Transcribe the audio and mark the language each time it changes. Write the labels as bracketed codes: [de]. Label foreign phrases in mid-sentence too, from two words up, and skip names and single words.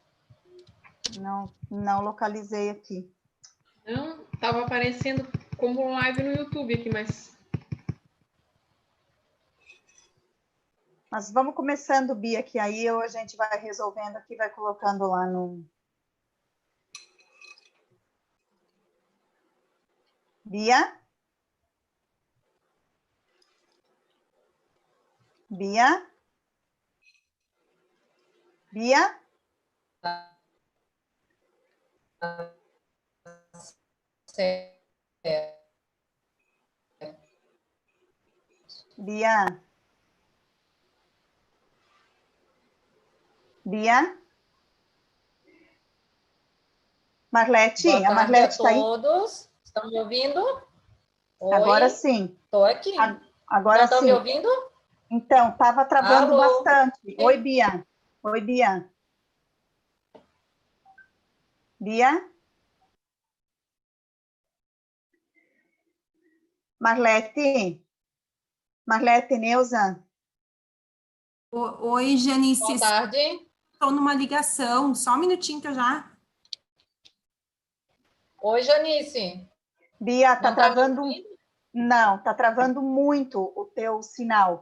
[pt] Não localizei aqui. Não, estava aparecendo como live no YouTube aqui, mas... Mas vamos começando, Bia, que aí a gente vai resolvendo aqui, vai colocando lá no... Bia? Bia? Bia? Bia? Bia? Marlete? Boa A tarde Marlete a está aí? todos. Estão me ouvindo? Oi. Agora sim. Estou aqui. Agora Não estão sim. me ouvindo? Então, estava travando Alô? bastante. Oi, Bia. Oi, Bia. Bia? Marlete? Marlete, Neuza? Oi, Janice. Boa tarde. Estou numa ligação. Só um minutinho que eu já... Oi, Janice. Bia, Não está tá me travando... ouvindo? Não, está travando muito o teu sinal.